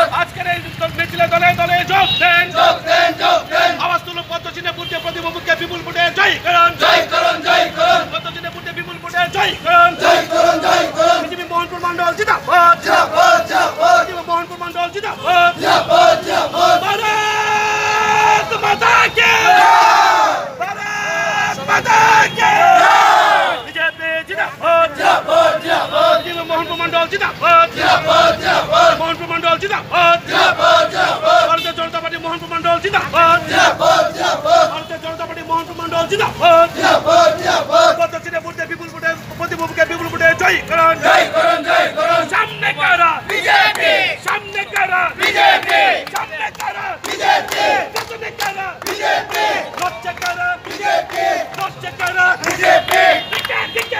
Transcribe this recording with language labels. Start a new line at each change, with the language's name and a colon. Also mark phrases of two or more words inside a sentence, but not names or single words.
Bangla: আজকের এই মিছিলে দলে দলে যোগ দেন যোগ দেন যোগ দেন আওয়াজ তুলুন পদ্মচিহ্নে ভোটে প্রতিমুখে বিপুল ভোটে জয় করুন জয় করুন জয় করুন পদ্মচিহ্নে ভোটে বিপুল ভোটে জয় করুন জয় করুন জয় করুন বিজেপি মোহনপুর মন্ডল জিন্দাবাদ জিন্দাবাদ জিন্দাবাদ বিজেপি মোহনপুর মন্ডল জিন্দাবাদ জিন্দাবাদ জিন্দাবাদ
Hindi: भारत माता के भारत माता के बीजेपी जिंदाबाद जिंदाबाद जिंदाबाद बिजली मोहनपुर मंडल जिंदाबाद जिंदाबाद जिंदाबाद मोहनपुर मंडल जिंदाबाद जिंदाबाद जिंदाबाद भारतीय जनता पार्टी मोहनपुर मंडल जिंदाबाद जिंदाबाद जिंदाबाद भारतीय जनता पार्टी मोहनपुर मंडल जिंदाबाद जिंदाबाद जिंदाबाद
Bangla: पद्मचिह्ने ভোটে বিপুল ভোটে প্রতিমুখে বিপুল ভোটে জয় করুন জয় করুন জয় করুন সামনে কারা বিজেপি সামনে কারা বিজেপি সামনে কারা বিজেপি পেছনে কারা বিজেপি লজ্জা কারা বিজেপি লজ্জা কারা বিজেপি দিকে দিকে